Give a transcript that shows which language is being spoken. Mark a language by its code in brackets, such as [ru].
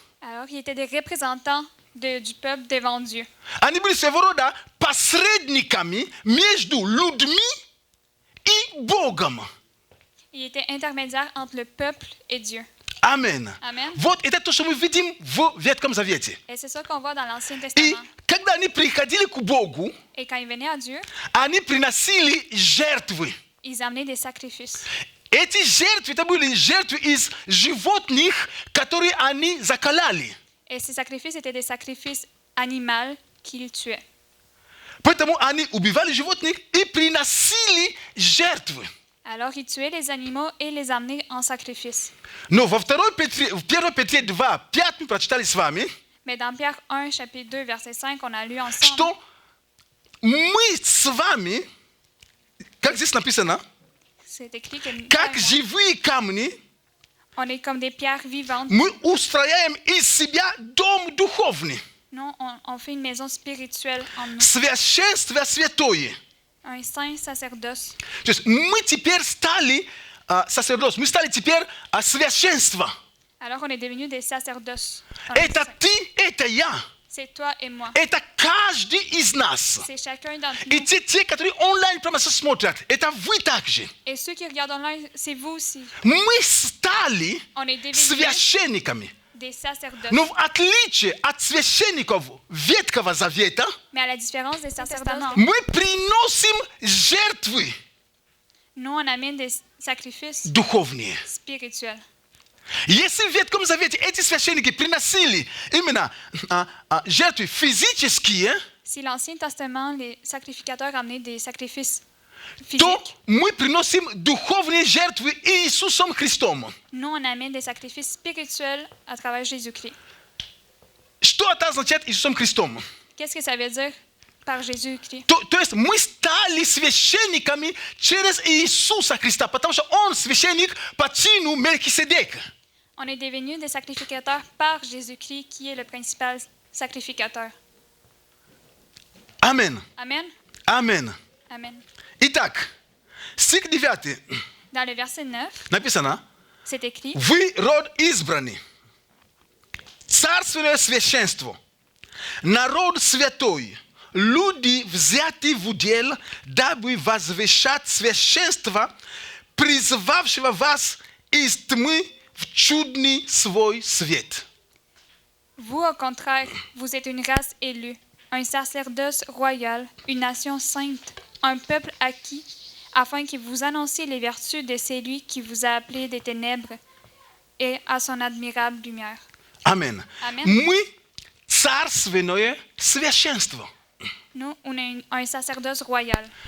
[fr] Alors, ils étaient des représentants du peuple devant Dieu. [ru] Они были своего рода посредниками между людьми и Богом. [fr] Ils étaient intermédiaires entre le peuple et Dieu. [ru] Аминь. [fr] Amen. [ru] Вот это то, что мы видим в Ветхом Завете. [fr] Et c'est ça qu'on voit dans l'Ancien [ru] И [fr] Testament. [ru] когда они приходили к Богу, [fr] Et quand ils venaient à Dieu, [ru] они приносили жертвы. [fr] ils amenaient des sacrifices. [ru] Эти жертвы, это были жертвы из животных, которые они закаляли. [fr] Et ces sacrifices étaient des sacrifices animaux qu'ils tuaient. [ru] Поэтому они убивали животных и приносили жертвы. [fr] Alors, ils tuaient les animaux et les amenaient en sacrifice. [ru] Но в 1 Петре 2, 5 мы прочитали с вами, [fr] Mais dans Pierre 1, chapitre 2, verset 5, on a lu ensemble [ru] что мы с вами, как здесь написано, [fr] c'est écrit que nous, [ru] как живые камни, [fr] on est comme des pierres vivantes. [ru] мы устрояем из себя дом духовный, [fr] Nous, on fait une maison spirituelle en nous. [ru] священство святое. [fr] Un saint sacerdoce. [ru] То есть мы теперь стали сacerdot, мы стали теперь священство. [fr] Alors, on est devenus des sacerdoces. [ru] Это ты, это я, [fr] C'est toi et moi. [ru] это каждый из нас. [fr] C'est chacun d'entre [ru] И [fr] nous. [ru] те, которые онлайн прямо смотрят, это вы также. [fr] Et ceux qui regardent online, c'est vous aussi. [ru] Мы стали [fr] On est devenus [ru] священниками. [fr] des sacerdoces. [ru] Но в отличие от священников Ветхого Завета, [fr] Mais à la différence des sacerdoces, [ru] мы приносим жертвы [fr] nous, on amène des sacrifices [ru] духовные. [fr] spirituels. [ru] Если в Ветхом Завете эти священники приносили именно жертвы физические, [fr] Si l'Ancien Testament, les sacrificateurs amenaient des sacrifices [ru] то [fr] physiques, [ru] мы приносим духовные жертвы Иисусом Христом. [fr] nous, on amène des sacrifices spirituels à travers Jésus-Christ. Что это означает Иисусом Христом? Qu'est-ce que ça veut dire par Jésus-Christ. [ru] То есть мы стали священниками через Иисуса Христа, потому что Он священник по чину Мелхиседека. [fr] On est devenus des sacrificateurs par Jésus-Christ, qui est le principal sacrificateur. [ru] Амин. [fr] Amen. [ru] Амин. [fr] Amen. [ru] Итак, стих 9 [fr] Dans le verset 9, [ru] написано: [fr] c'est écrit: [ru] Вы род избранный, царственное священство, народ святой, люди взяты в удел, дабы возвещать священство, призвавшего вас из тьмы в чудный свой свет. [fr] Vous, au contraire, vous êtes une race élue, un sacerdoce royal, une nation sainte, un peuple acquis, afin que vous annonciez les vertus de celui qui vous a appelé des ténèbres et à son admirable lumière. Amen. Amen. [ru] Мы царственное священство. [fr] Nous, on est un sacerdoce royal.